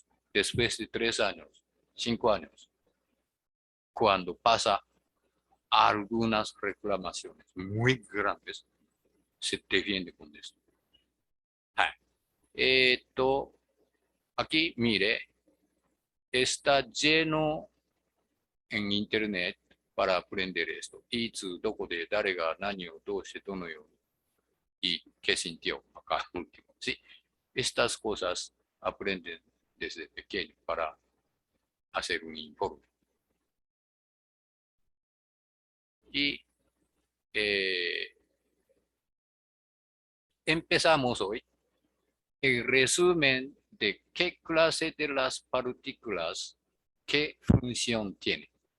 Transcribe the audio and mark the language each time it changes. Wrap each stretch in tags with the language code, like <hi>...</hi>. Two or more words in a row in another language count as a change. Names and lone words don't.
<es>Después de 3 años, 5 años, cuando pasa algunas reclamaciones muy grandes, se defiende con esto. Aquí, mire, está lleno en internet para aprender esto.</es> <ja>いつ、どこで、誰が、何を、どうして、どのように、</ja> <es>y qué sintió acá último. Sí, estas cosas aprenden desde pequeño para hacer un informe. Y empezamos hoy el resumen de qué clase de las partículas, qué función tiene.</es>